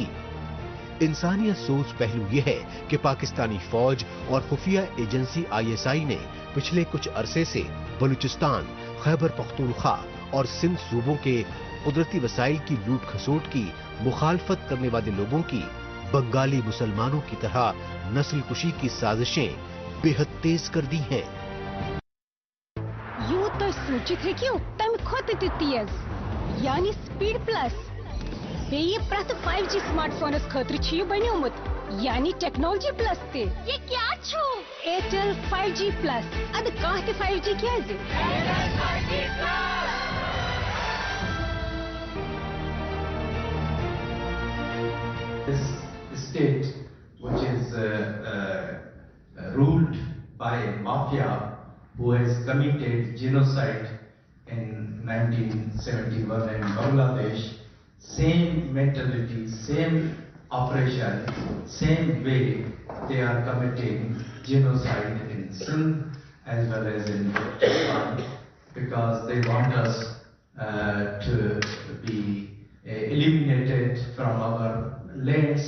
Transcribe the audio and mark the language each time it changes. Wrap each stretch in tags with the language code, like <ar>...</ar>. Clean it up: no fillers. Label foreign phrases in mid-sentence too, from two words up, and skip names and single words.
<ur>انسانی افسوس پہلو یہ ہے کہ پاکستانی فوج اور خفیہ ایجنسی ISI نے پچھلے کچھ عرصے سے بلوچستان، خیبر پختونخوا اور سندھ صوبوں کے قدرتی وسائل کی لوٹ کھسوٹ کی مخالفت کرنے والے لوگوں کی بنگالی مسلمانوں کی طرح نسل کشی کی سازشیں بے حد تیز کر دی ہیں.</ur> <ks>یوں تو سوچت ہیکو تم کھوت تہ تیز یعنی</ks> <en>speed plus</en> <ks>بیٚیہِ پرٛٮ۪تھ</ks> <en>5G smartphones</en> <ks>خٲطرٕ چھُ یہِ بنیومُت یعنی</ks> <en>technology plus</en> <ks>تہِ یہ کیا چھُ ایرٹل 5G پلس ادٕ کانٛہہ تہِ 5G کیازِ</ks> <en>This state, which is ruled by a mafia who has committed genocide in 1971 in Bangladesh, same mentality, same operation, same way they are committing genocide in Sindh as well as in Pakistan, because they want us to be eliminated from our lands.</en>